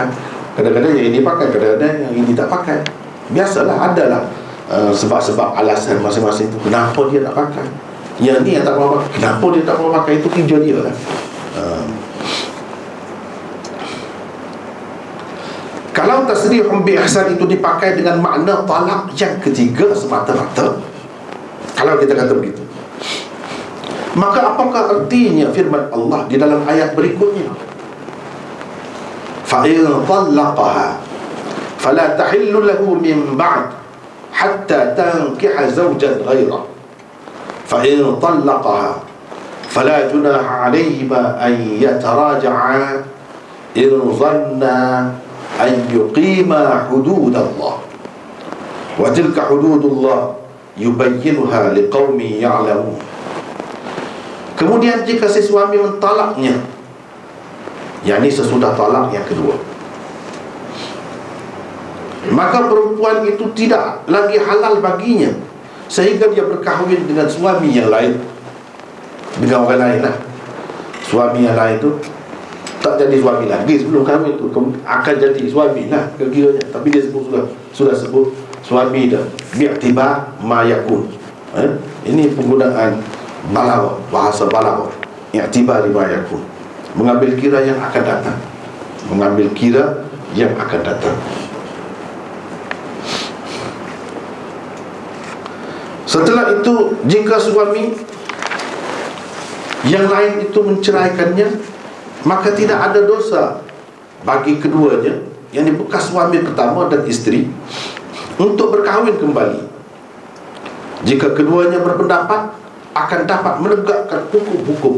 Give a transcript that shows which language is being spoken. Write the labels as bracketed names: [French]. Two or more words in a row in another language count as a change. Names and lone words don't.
[Malay] Kadang-kadang yang ini pakai, kadang-kadang yang ini tak pakai. Biasalah, adalah sebab-sebab alasan masing-masing itu kenapa dia nak pakai. Yang ni yang tak mau pakai, kenapa dia tak mau pakai, itu kerja dia lah. Kalau [Arabic] تسريح بإحسان [Malay] itu dipakai dengan makna talak yang ketiga semata-mata, kalau kita kata begitu, maka apakah artinya firman Allah di dalam ayat berikutnya? [Arabic] فإن طلقها فلا تحل له من بعد حتى تنكح زوجا غيره. فإن طلقها فلا جناح عليهما أن يتراجعا إن ظنا أن يقيما حدود الله وتلك حدود الله يبينها لقوم يعلمون. [Malay] Kemudian jika si suami mentalaknya, yakni sesudah talak yang kedua, maka perempuan itu tidak lagi halal baginya sehingga dia berkahwin dengan suami yang lain, dengan orang lain lah. Suami yang lain tu tak jadi suami lagi sebelum kahwin tu, akan jadi suami lah kira-kiranya. Tapi dia sebut sudah sebut suami dah, [Arabic] باعتبار ما يكون. [Malay] Ini penggunaan balaghah, bahasa balaghah, [Arabic] اعتبار ما يكون, [Malay] mengambil kira yang akan datang, mengambil kira yang akan datang. Setelah itu, jika suami yang lain itu menceraikannya, maka tidak ada dosa bagi keduanya, yang bekas suami pertama dan isteri, untuk berkahwin kembali jika keduanya berpendapat akan dapat menegakkan hukum-hukum.